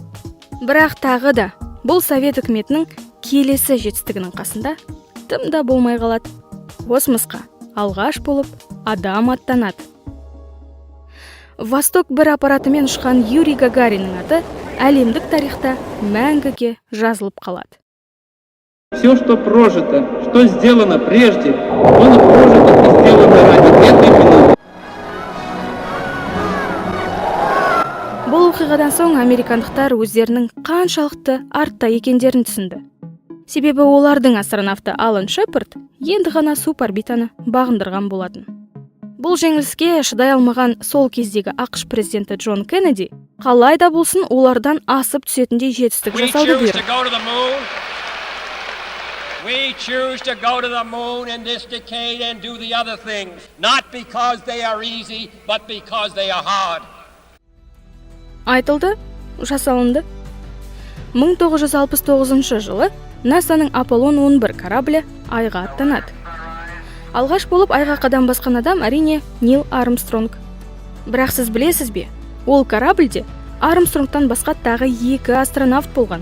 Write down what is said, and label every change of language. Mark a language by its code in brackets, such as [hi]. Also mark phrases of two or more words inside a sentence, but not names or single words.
[kk] Бірақ тағы да бұл Совет үкіметінің келесі жетістігінің қасында тым да болмай қалады. Космосқа алғаш болып адам аттанады. Восток 1 аппаратымен ұшқан Юрий Гагариннің аты әлемдік тарихта мәңгіге жазылып қалады. [ru] Все, что прожито, что сделано прежде, было прожито и сделано ради этой минуты. [kk] Бұл оқиғадан соң американдықтар өздерінің қаншалықты артта екендерін түсінді. Себебі олардың астронавты Алан Шепард енді ғана суборбитаны бағындырған болатын. Бұл жеңіліске шыдай алмаған сол кездегі ақш президенті Джон Кеннеди қалайда болсын олардан асып түсетіндей жетістік We жасауды [en] choose to [kk] бұйырды. [en] go to the moon. We choose to go to the moon in this decade and do the other things, not because they are easy, but because they are hard. [kk] Айтылды, жасалынды. 1969 жылы НАСАның Аполлон 11 кораблі айға аттанады. Алғаш болып айға қадам басқан адам әрине Нил Армстронг. Бірақ сіз білесіз бе, ол корабльде Армстронгтан басқа тағы 2 астронавт болған.